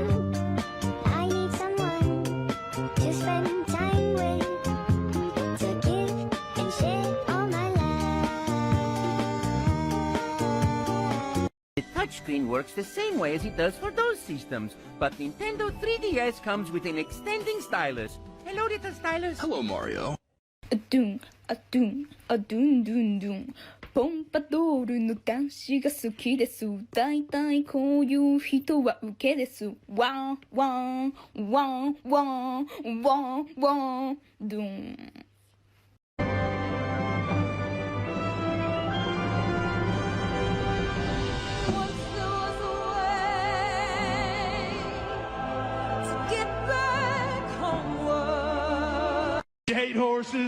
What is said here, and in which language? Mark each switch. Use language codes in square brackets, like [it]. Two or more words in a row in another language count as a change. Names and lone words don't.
[en] I need someone to spend time with, to give and share all my life. The touchscreen works the same way as it does for those systems, but Nintendo 3DS comes with an extending stylus. Hello, little stylus. Hello, Mario. A doom, a doom, a doom, doom, doom. [ja] ポンパドールの男子が好きです。だいたいこういう人はウケです。ワンワンワンワンワンワンドゥン。 [en] You hate horses?